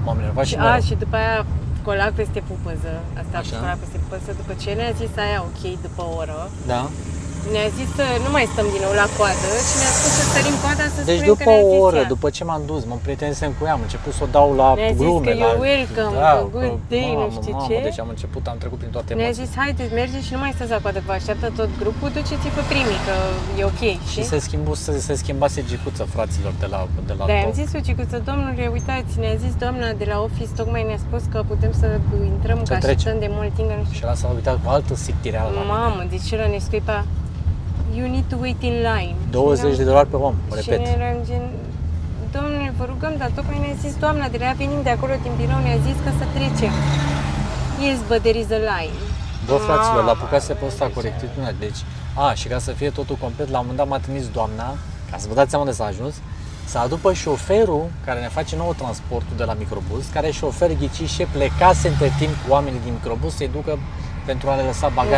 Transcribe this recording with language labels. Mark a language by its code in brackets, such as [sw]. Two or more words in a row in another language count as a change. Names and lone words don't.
[ro] M-am enervat și mai rău. Și după aia colac peste pupăză. Asta a Așa. fost colac peste pupăză. După ce ne-a zis aia ok după o oră, Da? ne-a zis să nu mai stăm din nou la coadă și ne-a spus să sărim coada să Deci spunem după că ne-a o zis oră, ea. după ce m-am dus, mă prietenisem cu ea, am început să o dau la Ne-a zis glume, că la... [en] you're welcome, că good day, [ro] nu știu ce. Deci am început, am trecut prin toate Ne-a emoții. zis, haideți, mergeți și nu mai stați la coadă, vă așteaptă tot grupul, duceți-vă pe primii, că e ok, Și știi? se schimbase gicuța fraților de la Da, am top. zis, Ucicuță, domnule, uitați, ne-a zis doamna de la office, tocmai ne-a spus că putem să intrăm, Să că trecem. așteptăm de mult timp, nu Și știu. ăla s-a uitat cu altă sictireală la mine. Mamă, deci ăla ne scuipa, [en] you need to wait in line. [ro] $20 pe om, repet. Și ne eram gen, domnule, vă rugăm, dar tocmai ne-a zis doamna de la venim de acolo din birou, ne-a zis că să trecem. [en] Yes, but there is a line. [ro] Bă, fraților, l-a apucat Mamă, pe ăsta deci- corectitudinea. Deci, și ca să fie totul complet, la un moment dat m-a trimis doamna, ca să vă dați seama unde s-a ajuns, să aducă șoferul care ne face nouă transportul de la microbus, care șofer ghicișe plecase între timp cu oamenii din microbus să-i ducă pentru a le lăsa bagaje.